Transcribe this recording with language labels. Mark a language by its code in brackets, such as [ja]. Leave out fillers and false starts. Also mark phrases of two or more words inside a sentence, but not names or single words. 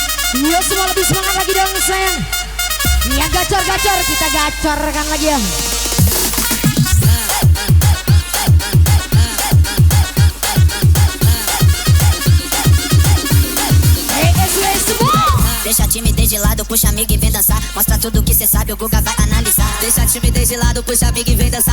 [id] Iya semua lebih semangat lagi dong sayang. Yang gacor-gacor kita gacorkan lagi ya. [pt] Deixa a timidez de lado, puxa amiga e vem dançar. Mostra tudo que cê sabe, o Guga vai analisar. Deixa a timidez de lado, puxa amiga e vem dançar.